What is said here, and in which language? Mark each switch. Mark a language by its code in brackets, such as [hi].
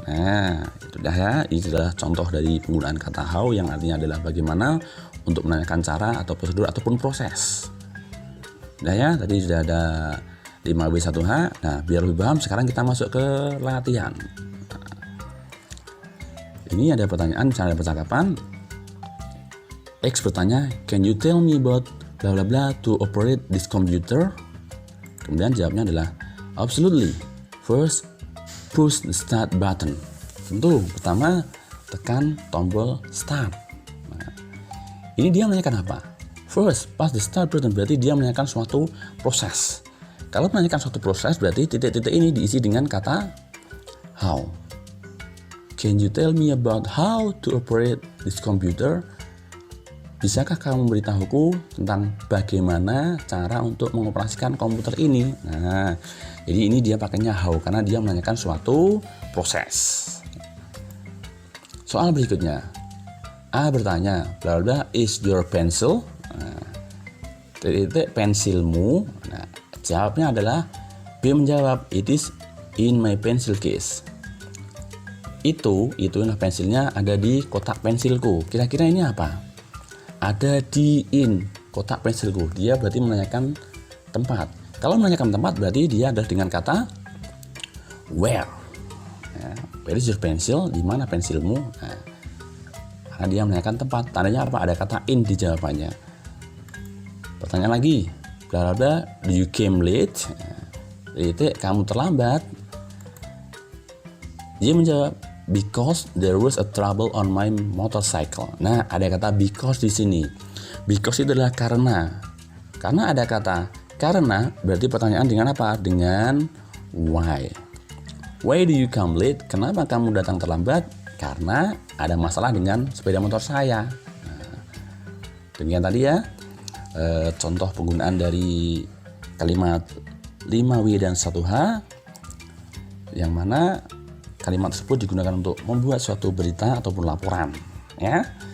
[id] Nah, itu dah ya. Ini adalah contoh dari penggunaan kata how yang artinya adalah bagaimana untuk menanyakan cara atau prosedur ataupun proses. Udah ya, tadi sudah ada 5W1H. Nah, biar lebih paham sekarang kita masuk ke latihan. Nah, ini ada pertanyaan, misalnya ada percakapan. X bertanya, [en] can you tell me about bla bla bla to operate this computer? [id] Kemudian jawabnya adalah [en] absolutely. First, push the start button. [id] Tentu, pertama tekan tombol start. Nah, ini dia menanyakan apa? [en] First, push the start button [id] berarti dia menanyakan suatu proses. Kalau menanyakan suatu proses berarti titik-titik ini diisi dengan kata how. [en] Can you tell me about how to operate this computer? [id] Bisakah kamu memberitahuku tentang bagaimana cara untuk mengoperasikan komputer ini? Nah, jadi ini dia pakainya how karena dia menanyakan suatu proses. Soal berikutnya, A bertanya, bla bla, [en] is your pencil? [id] Nah, titik pensilmu. Nah, jawabnya adalah B menjawab, [en] it is in my pencil case. [id] Itu nah pensilnya ada di kotak pensilku. Kira-kira ini apa? Ada di in kotak pensilku. Dia berarti menanyakan tempat. Kalau menanyakan tempat berarti dia ada dengan kata where. Ya, [en] where is your pencil? [id] Di mana pensilmu? Nah, karena dia menanyakan tempat. Tandanya apa? Ada kata in di jawabannya. Pertanyaan lagi. [en] Bla bla bla, do you came late? [id] Nah, kamu terlambat. Dia menjawab, [en] because there was a trouble on my motorcycle. [id] Nah, ada kata because di sini. Because itu adalah karena. Karena ada kata karena berarti pertanyaan dengan apa? [en] Dengan why. Why do you come late? [id] Kenapa kamu datang terlambat? Karena ada masalah dengan sepeda motor saya. Nah, demikian tadi ya. Contoh penggunaan dari kalimat 5W dan 1H, yang mana kalimat tersebut digunakan untuk membuat suatu berita ataupun laporan ya.